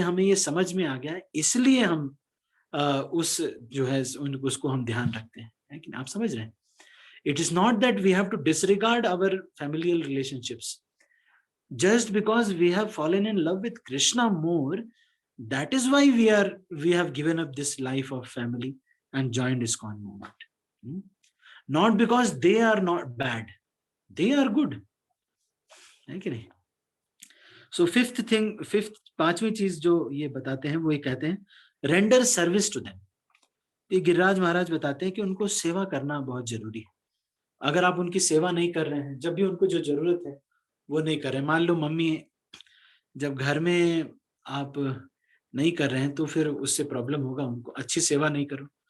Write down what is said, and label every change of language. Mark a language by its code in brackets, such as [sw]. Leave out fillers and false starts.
[hi] हमें ये समझ में आ गया है, इसलिए हम उस जो है उसको हम ध्यान रखते हैं, है कि नहीं? आप समझ रहे हैं। [en] It is not that we have to disregard our familial relationships just because we have fallen in love with Krishna more. That is why we have given up this life of family and joined ISKCON movement. Not because they are not bad, they are good, [hi] है कि नहीं। [en] So fifth [hi] पांचवी चीज जो ये बताते हैं, वो ये कहते हैं [en] render service to them. [hi] ये गिरिराज महाराज बताते हैं कि उनको सेवा करना बहुत जरूरी है। अगर आप उनकी सेवा नहीं कर रहे हैं, जब भी उनको जो जरूरत है वो नहीं कर रहे, मान लो मम्मी जब घर में आप नहीं कर रहे हैं तो फिर उससे प्रॉब्लम होगा, उनको अच्छी सेवा नहीं करो।